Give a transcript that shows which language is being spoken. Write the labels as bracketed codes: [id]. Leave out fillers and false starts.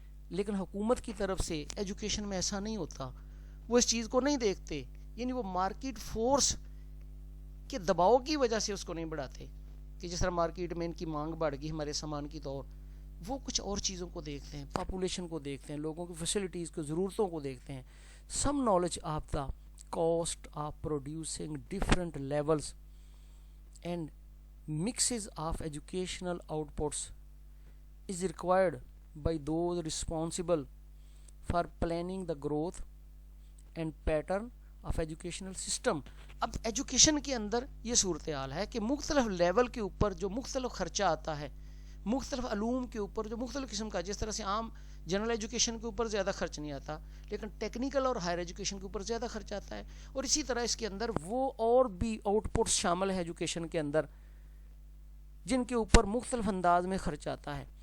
[ur] لیکن حکومت کی طرف سے ایجوکیشن میں ایسا نہیں ہوتا، وہ اس چیز کو نہیں دیکھتے. یعنی وہ مارکیٹ فورس کے دباؤ کی وجہ سے اس کو نہیں بڑھاتے کہ جس طرح مارکیٹ میں ان کی مانگ بڑھ گئی ہمارے سامان کی، طور وہ کچھ اور چیزوں کو دیکھتے ہیں، پاپولیشن کو دیکھتے ہیں، لوگوں کی فیسلٹیز کو، ضرورتوں کو دیکھتے ہیں. [en] Some knowledge of the cost of producing different levels and mixes of educational outputs is required by those responsible for planning the growth and pattern of educational system. [ur] اب ایجوکیشن کے اندر یہ صورتحال ہے کہ مختلف لیول کے اوپر جو مختلف خرچہ آتا ہے، مختلف علوم کے اوپر جو مختلف قسم کا، جس طرح سے عام جنرل ایجوکیشن کے اوپر زیادہ خرچ نہیں آتا لیکن ٹیکنیکل اور ہائر ایجوکیشن کے اوپر زیادہ خرچ آتا ہے. اور اسی طرح اس کے اندر وہ اور بھی آؤٹ پٹس شامل ہے ایجوکیشن کے اندر جن کے اوپر مختلف انداز میں خرچ آتا ہے.